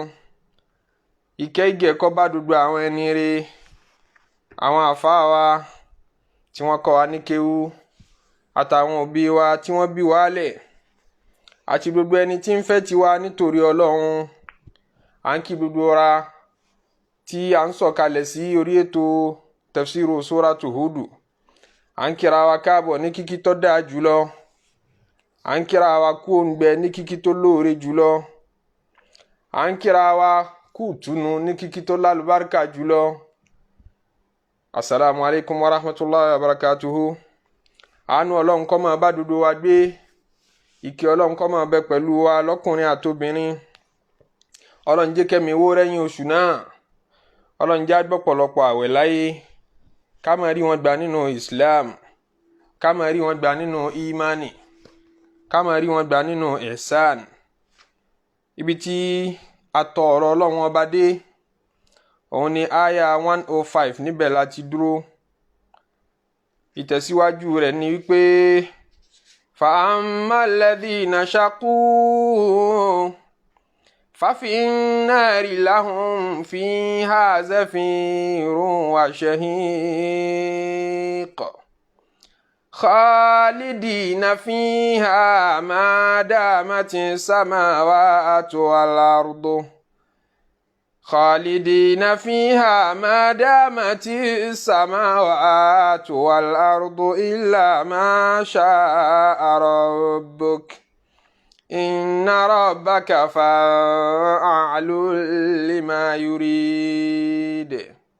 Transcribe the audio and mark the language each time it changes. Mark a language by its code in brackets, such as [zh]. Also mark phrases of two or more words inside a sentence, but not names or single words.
[yo] Ìkẹ́ ìgẹ̀ kó bá gbogbo àwọn ẹni rere, àwọn àfáà wa tí wọ́n kọ́ wa ní kéwú, àtàwọn òbí wa tí wọ́n bí wa lẹ̀, àti gbogbo ẹni tí ń fẹ́ tiwa nítorí Ọlọ́run. À ń kí gbogbo wa tí à ń sọ̀kalẹ̀ sí orí ètò [ar] تفسير سورة هود. [yo] À ń kíra wa káàbọ̀ ní kíkí tó dáa jùlọ. À ń kíra wa kú òǹgbẹ ní kíkí tó lóore jùlọ. À ń kíra wa kú ìtùnú ní kíkí tó lálùbáríkà jùlọ. [ar] السلام عليكم ورحمة الله وبركاته. [yo] Àánú Ọlọ́run kó máa bá gbogbo wa gbé. Ìkẹ́ Ọlọ́run kó máa bẹ pẹ̀lú wa lọ́kùnrin àtobìnrin. Ọlọ́run jẹ́ kẹ́mi wó rẹ́yìn oṣù náà. Ọlọ́run jẹ́ á gbọ́pọ̀lọpọ̀ àwẹ̀ láyé. Ká máa rí wọn gbà nínú Islam. Ká máa rí wọn gbà nínú imani. Ká máa rí wọn gbà nínú ihsan. Ibi tí a tọ ọ̀rọ̀ Ọlọ́run ọba dé, òun ni aya 105 níbẹ̀ láti dúró. Ìtẹ̀síwájú rẹ̀ ni wípé [ar] فَأَمَّا الَّذِينَ شَقُوا فَفِي النَّارِ لَهُمْ فِيهَا زَفِيرٌ وَشَهِيقٌ خَالِدِينَ فِيهَا مَا دَامَتِ السَّمَاوَاتُ وَالْأَرْضُ خالدين فيها ما دامت السماوات والأرض إلا ما شاء ربك إن ربك فعال لما يريد